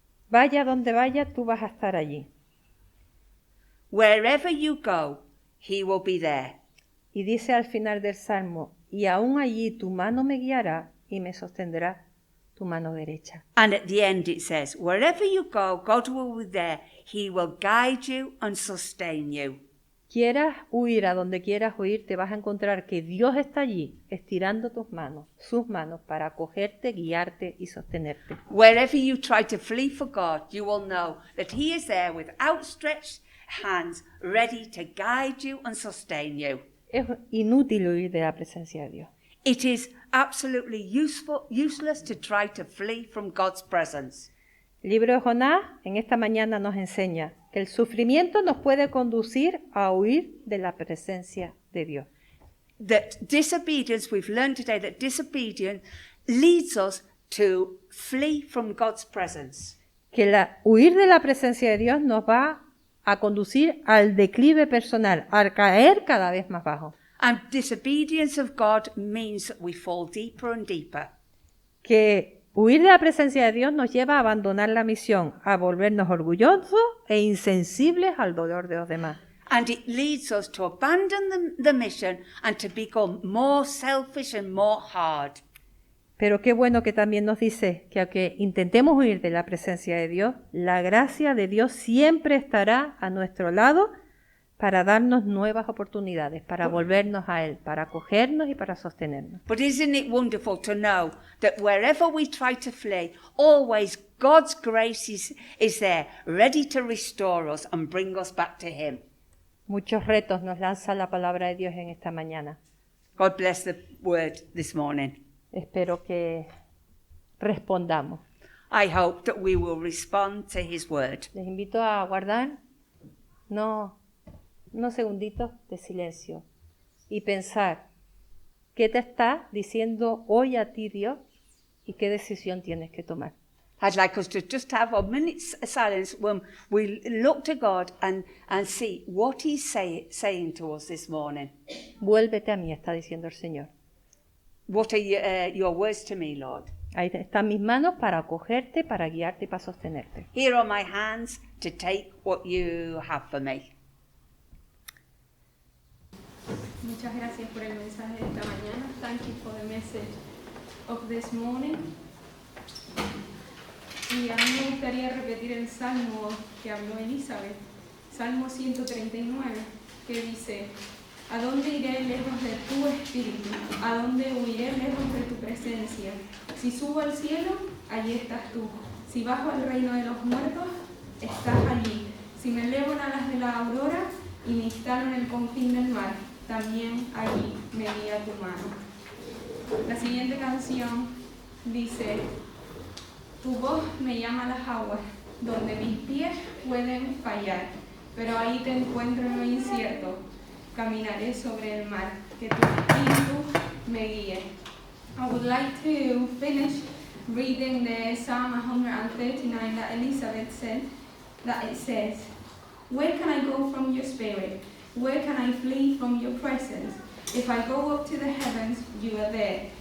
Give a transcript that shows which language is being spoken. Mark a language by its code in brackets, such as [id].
[es] vaya donde vaya, tú vas a estar allí. [en] Wherever you go, He will be there. [es] Y dice al final del Salmo, y aún allí tu mano me guiará y me sostendrá tu mano derecha. [en] And at the end it says, wherever you go, God will be there. He will guide you and sustain you. [es] Quieras huir a donde quieras huir, te vas a encontrar que Dios está allí, estirando tus manos, sus manos, para acogerte, guiarte y sostenerte. [en] Wherever you try to flee for God, you will know that He is there with outstretched hands, ready to guide you and sustain you. [es] Es inútil huir de la presencia de Dios. [en] It is absolutely useless to try to flee from God's presence. [es] El libro de Jonás en esta mañana nos enseña que el sufrimiento nos puede conducir a huir de la presencia de Dios. [en] That disobedience, we've learned today that disobedience leads us to flee from God's presence. [es] Que huir de la presencia de Dios nos va a conducir al declive personal, a caer cada vez más bajo. [en] And disobedience of God means that we fall deeper and deeper. [es] Que huir de la presencia de Dios nos lleva a abandonar la misión, a volvernos orgullosos e insensibles al dolor de los demás. [en] And it leads us to abandon the mission and to become more selfish and more hard. [es] Pero qué bueno que también nos dice que aunque intentemos huir de la presencia de Dios, la gracia de Dios siempre estará a nuestro lado para darnos nuevas oportunidades, para volvernos a Él, para acogernos y para sostenernos. [en] But isn't it wonderful to know that wherever we try to flee, always God's grace is there, ready to restore us and bring us back to Him. [es] Muchos retos nos lanza la palabra de Dios en esta mañana. [en] God bless the word this morning. [es] Espero que respondamos. [en] I hope that we will respond to His word. [es] Les invito a guardar unos segunditos de silencio y pensar qué te está diciendo hoy a ti Dios y qué decisión tienes que tomar. [en] I'd like us to just have a minute's silence when we look to God and see what He's saying to us this morning. [es] Vuélvete a mí, está diciendo el Señor. [en] What are your words to me, Lord? [es] Ahí están mis manos para acogerte, para guiarte y para sostenerte. [en] Here are my hands to take what you have for me. [es] Muchas gracias por el mensaje de esta mañana. [en] Thank you for the message of this morning. [es] Y a mí me gustaría repetir el salmo que habló Elizabeth, Salmo 139, que dice: ¿A dónde iré lejos de tu espíritu? ¿A dónde huiré lejos de tu presencia? Si subo al cielo, allí estás tú. Si bajo al reino de los muertos, estás allí. Si me elevo en alas de la aurora y me instalo en el confín del mar, también allí me guía tu mano. La siguiente canción dice: tu voz me llama a las aguas, donde mis pies pueden fallar, pero ahí te encuentro en lo incierto. Caminaré sobre el mar, que tu espíritu me guíe. [en] I would like to finish reading the Psalm 139 that Elizabeth said, that it says, "Where can I go from your spirit? Where can I flee from your presence? If I go up to the heavens, you are there.